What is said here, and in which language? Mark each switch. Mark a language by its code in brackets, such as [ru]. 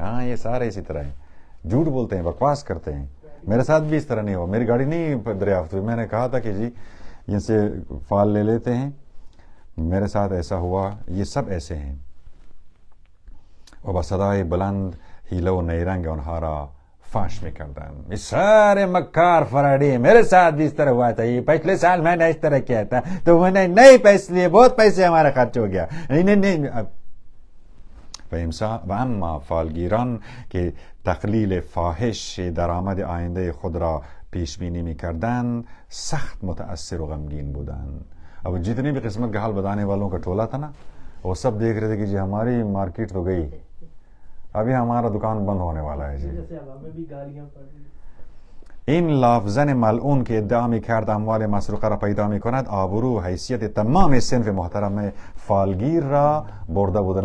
[ur] ہاں، یہ سارے اسی طرح ہیں، جھوٹ بولتے ہیں، بکواس کرتے ہیں. میرے ساتھ بھی اس طرح نہیں ہوا، میری گاڑی نہیں دریافت ہوئی. میں نے کہا تھا کہ جی ان سے فال لے لیتے ہیں، میرے ساتھ ایسا ہوا. یہ سب ایسے ہیں. [fa] و با صدای بلند حیله و نیرنگ آنها را فاش میکردن. [ur] یہ سارے مکار فراری، میرے ساتھ بھی اس طرح ہوا تھا، یہ پچھلے سال میں نے اس طرح کیا تھا، تو میں نے نہیں پیسے لیے، بہت پیسے ہمارا خرچ ہو گیا. نہیں. [fa] و اما فالگیران که تقلیل فاحش درآمد آینده خود را پیش بینی میکردند سخت متاثر و غمگین بودند. [ur] اب جتنی بھی قسمت کا حال بتانے والوں کا ٹولہ تھا نا، وہ سب دیکھ رہے تھے کہ جی ہماری مارکیٹ تو گئی، ابھی ہمارا دکان بند ہونے والا ہے. جی ہمیں بھی گالیاں پڑ رہی. [fa] این لافزن ملعون که ادعا میکرد اموال مسروقه را پیدا میکند آبرو و حیثیت تمام صنف محترم فالگیر را برده بودن.